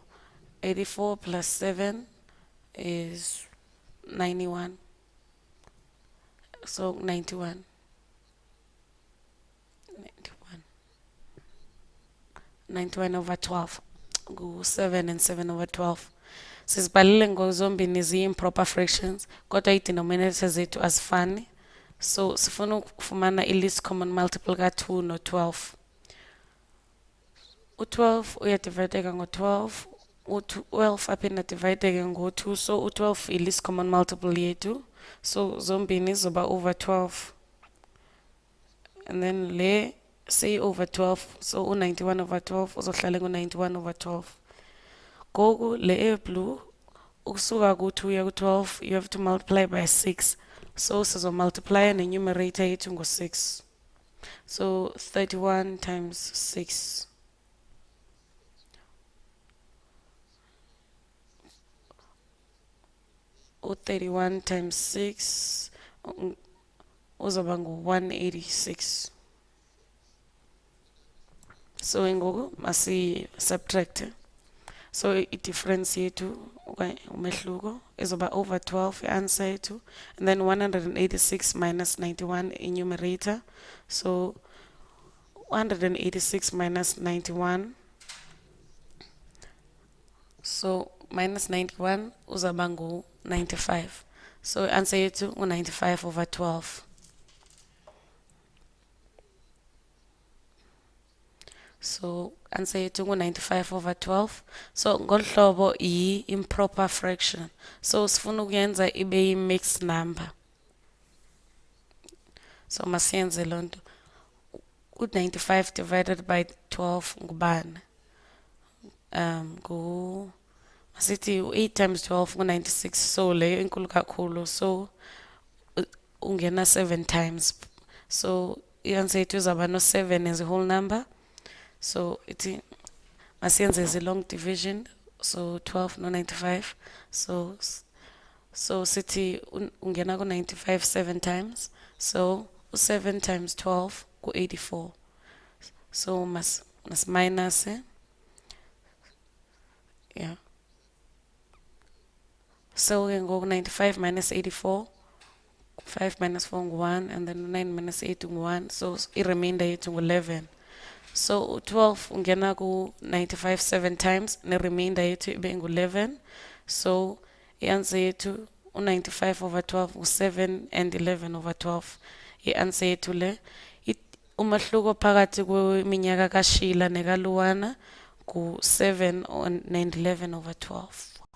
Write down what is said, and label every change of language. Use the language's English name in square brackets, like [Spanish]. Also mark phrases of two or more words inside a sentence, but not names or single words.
[English] 84 plus 7 is 91. So 91. 91 over 12. Go 7 and 7 over 12. [Xhosa] Sisibhalile ngozombini ziyi-improper fractions. Kodwa i-denominator zethu azifani. So sifuna ukufumana i- [English] least common multiple [Xhosa] ka-2 no 12. U-12 uyadivideka ngo-12. U-12 aphinda divideke ngo-2. So u-12 i- [English] least common multiple [Xhosa] yethu. [English] So [Xhosa] zombini zoba [English] over 12. And then le say over 12. [Xhosa] So u-91 over 12 uzohlala ngu-91 over 12. Goku le blue ukusuka ku-2 uya ku-12 [English] you have to multiply by 6. So multiply the numerator [Xhosa] yethu ngo-6. [English] So 31 times 6. Or 31 times 6 [Xhosa] uzoba ngu-186. So ngoku masi subtract. [English] So [Xhosa] i-difference yethu umehluko izoba [English] over 12 [Xhosa] i-answer yethu, [English] and then 186 minus 91 in numerator. So 186 minus 91. So minus 91 [Xhosa] uzaba ngu 95. So answer yethu ngu 95 over 12. So answer yethu ngu 95 over 12. So ngolhlobo [English] i-improper fraction. [Xhosa] So sifuna ukuyenza ibe [English] i-mixed number. [Xhosa] So masiyenze lonto. U-95 [English] divided by 12 [Xhosa] ngubani? Masithi 8 times 12 ngu-96. So leyo inkulu kakhulu. So ungena 7 times. So i-answer yethu izaba no 7 [English] as a whole number. [Xhosa] So iti masiyenze [English] as a long division. [Xhosa] So 12 no 95. So sithi ungena ku-95 7 times. [English] So 7 times 12 ku-84. So mas minus yeah. So we can go 95 minus 84. 5 minus 4 ngu-1, and then 9 minus 8 ngu-1. [Xhosa] So i-remainder yethu ngu-11. So 12 ungena ku-95 7 times, ne-remainder yethu ibe ngu-11. So i-answer yethu u-95 over 12 ngu- [English] 7 and 11 over 12. [Xhosa] I-answer yethu le. Umahluko phakathi kweminyaka kaShila nekaLuwana ku- [English] 7 and 11 over 12.